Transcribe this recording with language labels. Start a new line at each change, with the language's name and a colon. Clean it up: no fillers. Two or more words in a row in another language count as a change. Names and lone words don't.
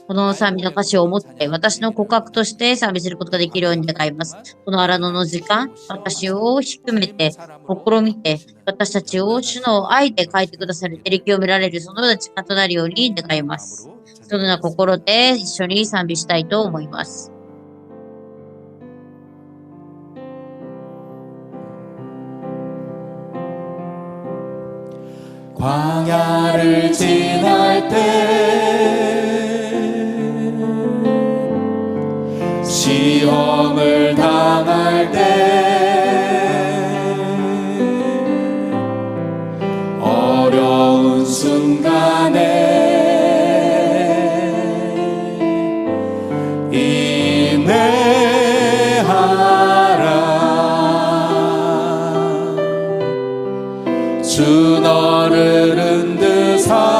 Japanese: この賛美の歌詞を持って、私の告白として賛美することができるように願います。この荒野の時間、私を低めて、試みて、私たちを主の愛で変えてくださる、照り清められる、そのような時間となるように願います。そのような心で一緒に賛美したいと思います。
Korean: 광야를 지날 때 시험을 당할 때 어려운 순간에 주 너를 흔드사